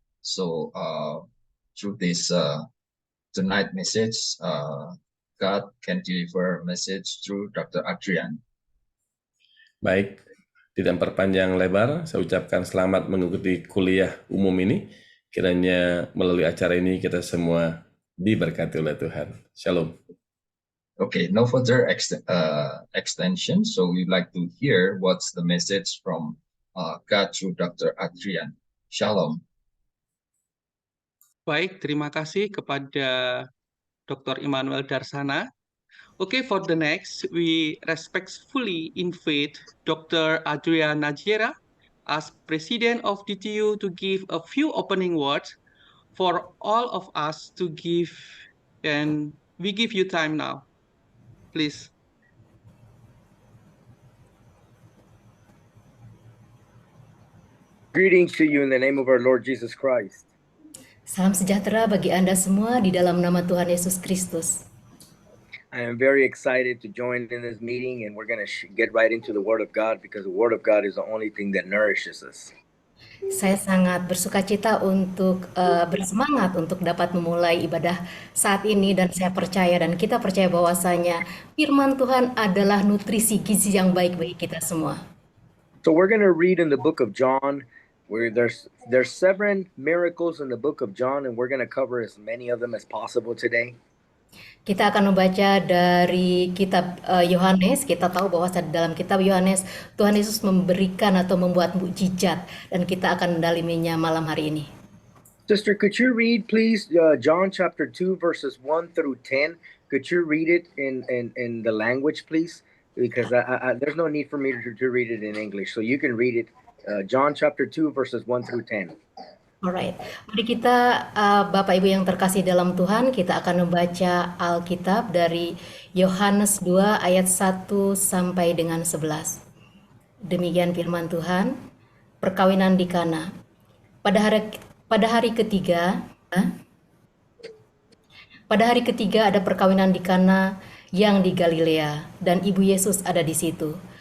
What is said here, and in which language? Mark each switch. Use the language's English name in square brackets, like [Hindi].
[English] So through this tonight message, God can deliver a message through Dr. Adrian. [Indonesian] Baik, tidak memperpanjang lebar, saya ucapkan selamat mengikuti kuliah umum ini. Kiranya melalui acara ini kita semua diberkati oleh Tuhan. Shalom. [English] Okay, no further extension. So we'd like to hear what's the message from God through Dr. Adrian. Shalom. [Indonesian] Baik, terima kasih kepada Dr. Immanuel Darsana. [English] Okay, for the next, we respectfully invite Dr. Adrian Najera as President of DTU to give a few opening words for all of us to give, and we give you time now. Please. Greetings to you in the name of our Lord Jesus Christ. [Indonesian] Salam sejahtera bagi Anda semua di dalam nama Tuhan Yesus Kristus. [English] I am very excited to join in this meeting, and we're going to get right into the Word of God because the Word of God is the only thing that nourishes us. [Indonesian] Saya sangat bersukacita untuk bersemangat untuk dapat memulai ibadah saat ini, dan saya percaya dan kita percaya bahwasanya firman Tuhan adalah nutrisi gizi yang baik bagi kita semua. [English] So we're going to read in the book of John, where there's 7 miracles in the book of John, and we're going to cover as many of them as possible today. [Indonesian] Kita akan membaca dari kitab Yohanes. Kita tahu bahwa dalam kitab Yohanes Tuhan Yesus memberikan atau membuat mukjizat, dan kita akan mendalaminya malam hari ini. [English] Sister, could you read please John chapter 2 verses 1 through 10? Could you read it in the language please? Because there's no need for me to read it in English. So you can read it John chapter 2 verses 1 through 10. [Indonesian] Alright, mari kita Bapak Ibu yang terkasih dalam Tuhan, kita akan membaca Alkitab dari Yohanes 2 ayat 1 sampai dengan 11. Demikian firman Tuhan. Perkawinan di Kana. Pada hari ketiga ada perkawinan di Kana yang di Galilea, dan ibu Yesus ada di situ.